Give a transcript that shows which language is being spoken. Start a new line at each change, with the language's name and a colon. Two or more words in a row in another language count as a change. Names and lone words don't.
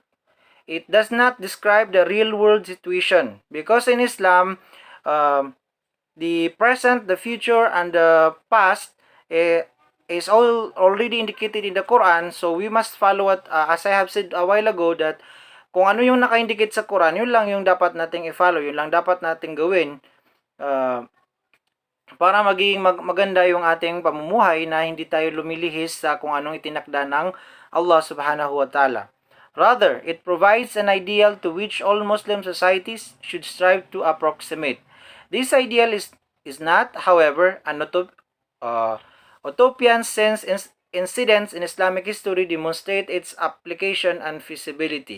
English: It does not describe the real world situation, because in Islam, um, the present, the future, and the past is all already indicated in the Quran. So we must follow what, as I have said a while ago, that
Filipino: kung ano yung naka-indicate sa Quran, yun lang yung dapat nating i-follow, yun lang dapat nating gawin, uh, para maging maganda yung ating pamumuhay, na hindi tayo lumilihis sa kung anong itinakda ng Allah
Arabic: سبحانه وتعالى.
English: Rather, it provides an ideal to which all Muslim societies should strive to approximate. This ideal is not, however, an utopian, since incidents in Islamic history demonstrate its application and feasibility.